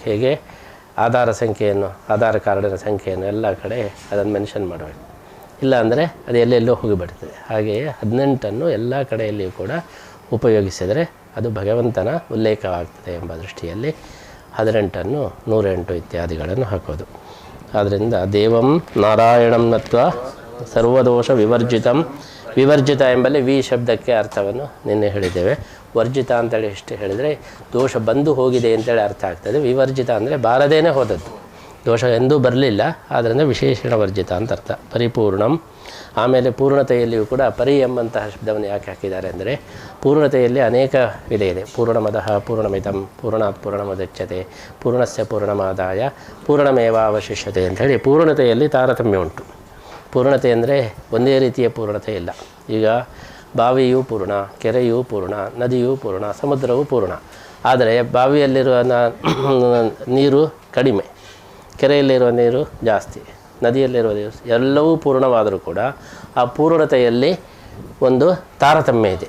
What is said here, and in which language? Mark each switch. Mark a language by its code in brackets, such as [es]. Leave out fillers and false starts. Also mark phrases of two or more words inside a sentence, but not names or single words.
[kn] ಹೇಗೆ ಆಧಾರ್ ಕಾರ್ಡಿನ ಸಂಖ್ಯೆಯನ್ನು ಎಲ್ಲ ಕಡೆ ಅದನ್ನು ಮೆನ್ಷನ್ ಮಾಡಬೇಕು. ಇಲ್ಲ ಅಂದರೆ ಅದು ಎಲ್ಲೆಲ್ಲೋ ಹೋಗಿಬಿಡ್ತದೆ. ಹಾಗೆಯೇ 18 ಎಲ್ಲ ಕಡೆಯಲ್ಲಿಯೂ ಕೂಡ ಉಪಯೋಗಿಸಿದರೆ ಅದು ಭಗವಂತನ ಉಲ್ಲೇಖವಾಗ್ತದೆ ಎಂಬ ದೃಷ್ಟಿಯಲ್ಲಿ 18 108 ಇತ್ಯಾದಿಗಳನ್ನು ಹಾಕೋದು. [sa] ಆದ್ದರಿಂದ ದೇವಂ ನಾರಾಯಣಂ ನತ್ವ ಸರ್ವದೋಷ ವಿವರ್ಜಿತಂ. [kn] ವಿವರ್ಜಿತ ಎಂಬಲ್ಲಿ ವಿ ಶಬ್ದಕ್ಕೆ ಅರ್ಥವನ್ನು ನಿನ್ನೆ ಹೇಳಿದ್ದೇವೆ. ವರ್ಜಿತ ಅಂತೇಳಿ ಎಷ್ಟು ಹೇಳಿದರೆ ದೋಷ ಬಂದು ಹೋಗಿದೆ ಅಂತೇಳಿ ಅರ್ಥ ಆಗ್ತದೆ. ವಿವರ್ಜಿತ ಅಂದರೆ ಬಾರದೇನೆ ಹೋದದ್ದು. ದೋಷ ಎಂದೂ ಬರಲಿಲ್ಲ. ಆದ್ದರಿಂದ ವಿಶೇಷಣ ವರ್ಜಿತ ಅಂತ ಅರ್ಥ. ಪರಿಪೂರ್ಣಂ. ಆಮೇಲೆ ಪೂರ್ಣತೆಯಲ್ಲಿಯೂ ಕೂಡ ಪರಿ ಎಂಬಂತಹ ಶಬ್ದವನ್ನು ಯಾಕೆ ಹಾಕಿದ್ದಾರೆ ಅಂದರೆ ಪೂರ್ಣತೆಯಲ್ಲಿ ಅನೇಕ ವಿಧ ಇದೆ. [sa] ಪೂರ್ಣಮದಃ ಪೂರ್ಣಮಿದಂ ಪೂರ್ಣಾತ್ ಪೂರ್ಣಮುದಚ್ಯತೆ ಪೂರ್ಣಸ್ಯ ಪೂರ್ಣಮಾದಾಯ ಪೂರ್ಣಮೇವಾವಶಿಷ್ಯತೆ [kn] ಅಂಥೇಳಿ ಪೂರ್ಣತೆಯಲ್ಲಿ ತಾರತಮ್ಯ ಉಂಟು. ಪೂರ್ಣತೆ ಅಂದರೆ ಒಂದೇ ರೀತಿಯ ಪೂರ್ಣತೆ ಇಲ್ಲ. ಈಗ ಬಾವಿಯೂ ಪೂರ್ಣ, ಕೆರೆಯೂ ಪೂರ್ಣ, ನದಿಯೂ ಪೂರ್ಣ, ಸಮುದ್ರವೂ ಪೂರ್ಣ. ಆದರೆ ಬಾವಿಯಲ್ಲಿರುವ ನೀರು ಕಡಿಮೆ, ಕೆರೆಯಲ್ಲಿರುವ ನೀರು ಜಾಸ್ತಿ, ನದಿಯಲ್ಲಿರುವ ನೀರು ಎಲ್ಲವೂ ಪೂರ್ಣವಾದರೂ ಕೂಡ ಆ ಪೂರ್ಣತೆಯಲ್ಲಿ ಒಂದು ತಾರತಮ್ಯ ಇದೆ.